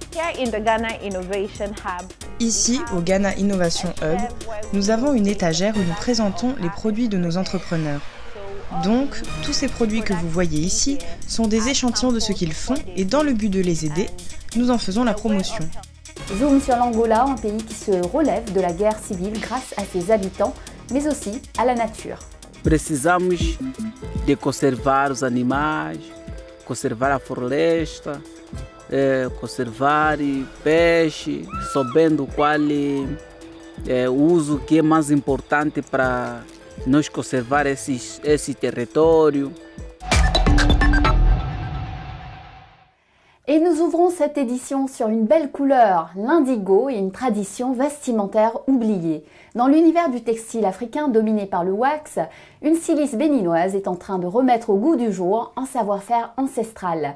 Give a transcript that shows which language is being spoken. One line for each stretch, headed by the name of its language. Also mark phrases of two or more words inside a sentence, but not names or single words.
French: Ici, au Ghana Innovation Hub, nous avons une étagère où nous présentons les produits de nos entrepreneurs. Donc, tous ces produits que vous voyez ici sont des échantillons de ce qu'ils font et dans le but de les aider, nous en faisons la promotion. Zoom sur l'Angola, un pays qui se relève de la guerre civile grâce à ses habitants, mais aussi à la nature.
Portuguese: Precisamos de conservar os animais, conservar a floresta, conservar peixe, sabendo qual é o uso que é mais importante para nós conservar esse território.
French: Et nous ouvrons cette édition sur une belle couleur, l'indigo, et une tradition vestimentaire oubliée. Dans l'univers du textile africain dominé par le wax, une styliste béninoise est en train de remettre au goût du jour un savoir-faire ancestral.